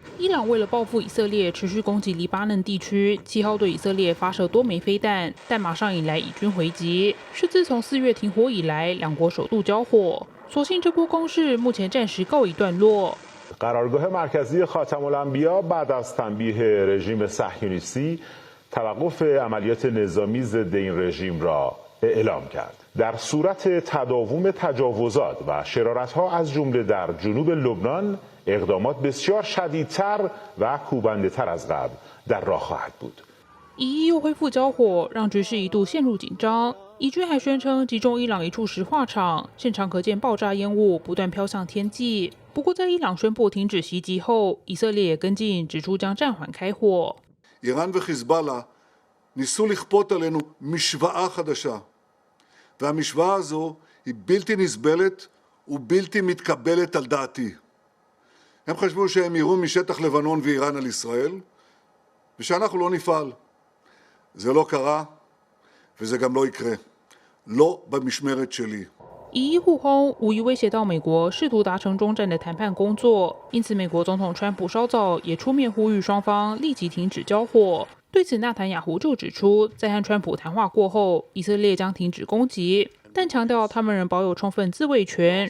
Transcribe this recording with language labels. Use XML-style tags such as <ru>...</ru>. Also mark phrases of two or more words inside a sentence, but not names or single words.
<zh>伊朗为了报复以色列，持续攻击黎巴嫩地区，7号对以色列发射多枚飞弹，但马上引来以军回击，是自从4月停火以来，两国首度交火。所幸这波攻势目前暂时告一段落。</zh> <fa>قرارگاه مرکزی خاتم الانبیا بعد از تنبیه رژیم صهیونیستی توقف عملیات نظامی ضد این رژیم را اعلام کرد. در صورت تداوم تجاوزات و شرارت‌ها از جمله در جنوب لبنان اقدامات بسیار شدیدتر و کوبنده‌تر از قبل در راه خواهد بود.</fa> <zh>以又恢复交火，让局势一度陷入紧张。以军还宣称击中伊朗一处石化厂，现场可见爆炸烟雾不断飘向天际。不过，在伊朗宣布停止袭击后，以色列也跟进，指出将暂缓开火。</zh> <he>איראן וחיזבאללה ניסו לכפות עלינו משוואה חדשה, והמשוואה הזו היא בלתי נסבלת ובלתי מתקבלת על דעתי. הם חשבו שהם יירו משטח לבנון ואיראן על ישראל, ושאנחנו לא נפעל. זה לא קרה, וזה גם לא יקרה. לא במשמרת שלי.</he> <zh>以伊互轰无疑威胁到美国试图达成终战的谈判工作，因此美国总统川普稍早也出面呼吁双方立即停止交火。对此，纳坦雅胡就指出，在和川普谈话过后，以色列将停止攻击，但强调他们仍保有充分自卫权。</zh>